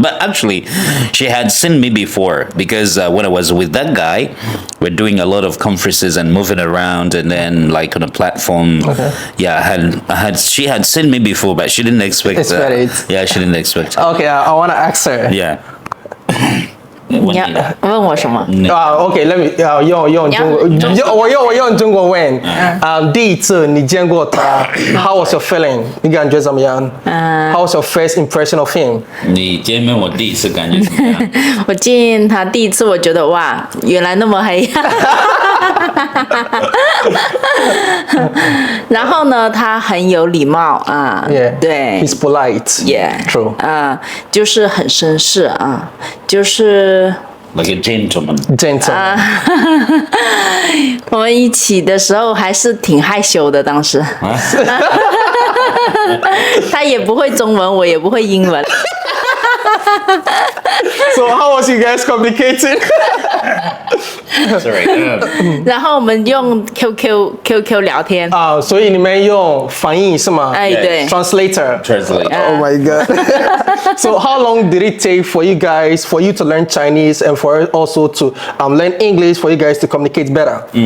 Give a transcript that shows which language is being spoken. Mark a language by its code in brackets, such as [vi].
[en] But actually, she had seen me before because when I was with that guy, we're doing a lot of conferences and moving around, and then like on a platform. Okay. Yeah, she had seen me before, but she didn't expect it. Yeah, she didn't expect it. Okay, I want to ask her. Yeah. [zh] 你要问我什么？ [en] Okay, let me [zh] 用中国，我用中国问。第一次你见过他 [en] ，How was your feeling？ [zh] 你感觉怎么样？ [en] How was your first impression of him？ [zh] 你见面我第一次感觉怎么样？我见他第一次，我觉得哇，原来那么黑。然后呢，他很有礼貌啊， [en] Yeah. [zh] 对 [en] He's polite. ，Yeah， True. [zh] 就是很绅士啊，就是。 [en] Like a gentleman. Gentle. [zh] 我们一起的时候还是挺害羞的，当时。他也不会中文，我也不会英文。 [en] So how was you guys communicating? Sorry. [zh] 然后我们用 QQ 聊天。所以你们用翻译是吗？哎，对。 [en] Translator. Translate. Oh my god. So how long did it take for you to learn Chinese and for also to learn English for you guys to communicate better?